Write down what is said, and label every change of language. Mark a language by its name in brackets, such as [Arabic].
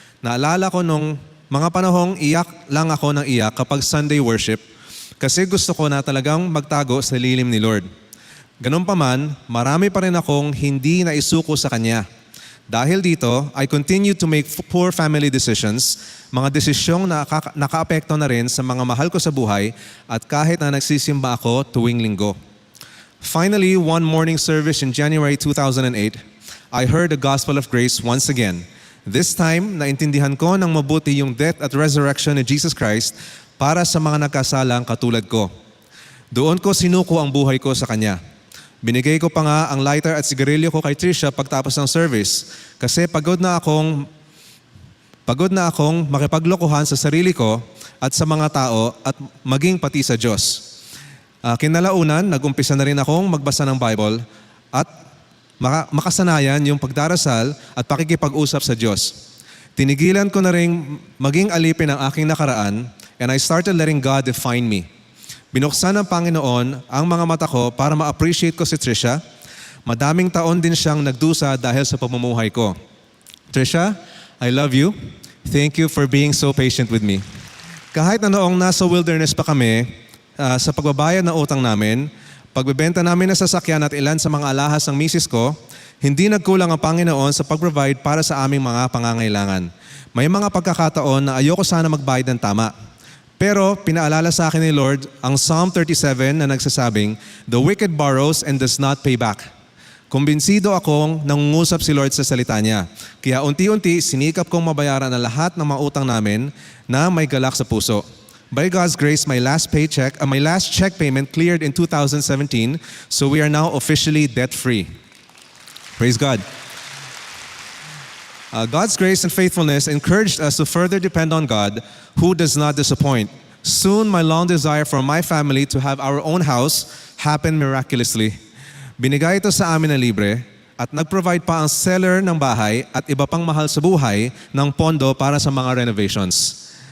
[Filipino] Naalala ko nung mga panahong iyak lang ako ng iyak kapag Sunday worship kasi gusto ko na talagang magtago sa lilim ni Lord. Ganun pa man, marami pa rin akong hindi naisuko sa Kanya. Dahil dito, [English] I continue to make poor family decisions, [Filipino] mga desisyong nakaapekto na rin sa mga mahal ko sa buhay at kahit na nagsisimba ako tuwing linggo. [English] Finally, one morning service in January 2008, I heard the gospel of grace once again. This time, [Filipino] naintindihan ko ng mabuti yung death at resurrection ni Jesus Christ para sa mga nagkasalang katulad ko. Doon ko sinuko ang buhay ko sa Kanya. Binigay ko pa nga ang lighter at sigarilyo ko kay Trisha pagtapos ng service kasi pagod na akong makipaglokohan sa sarili ko at sa mga tao at maging pati sa Diyos. Kinalaunan, nag-umpisa na rin akong magbasa ng Bible at makasanayan yung pagdarasal at pakikipag-usap sa Diyos. Tinigilan ko na rin maging alipin ang aking nakaraan [English] and I started letting God define me. [Filipino] Binuksan ng Panginoon ang mga mata ko para ma-appreciate ko si Trisha. Madaming taon din siyang nagdusa dahil sa pamumuhay ko. [English] Trisha, I love you. Thank you for being so patient with me. [Filipino] Kahit na noong nasa wilderness pa kami, sa pagbabayad ng utang namin, pagbebenta namin ng sasakyan at ilan sa mga alahas ng misis ko, hindi nagkulang ang Panginoon sa pag-provide para sa aming mga pangangailangan. May mga pagkakataon na ayoko sana magbayad ng tama. Pero pinaalala sa akin ni Lord ang Psalm 37 na nagsasabing, [English] "The wicked borrows and does not pay back." [Filipino] Kumbinsido akong nangungusap si Lord sa salita niya. Kaya unti-unti sinikap kong mabayaran ang lahat ng mga utang namin na may galak sa puso. [English] By God's grace, my last check payment cleared in 2017, so we are now officially debt-free. Praise God. God's grace and faithfulness encouraged us to further depend on God, who does not disappoint. Soon, my long desire for my family to have our own house happened miraculously. [Filipino] Binigay ito sa amin na libre at nag-provide pa ang seller ng bahay at iba pang mahal sa buhay ng pondo para sa mga renovations.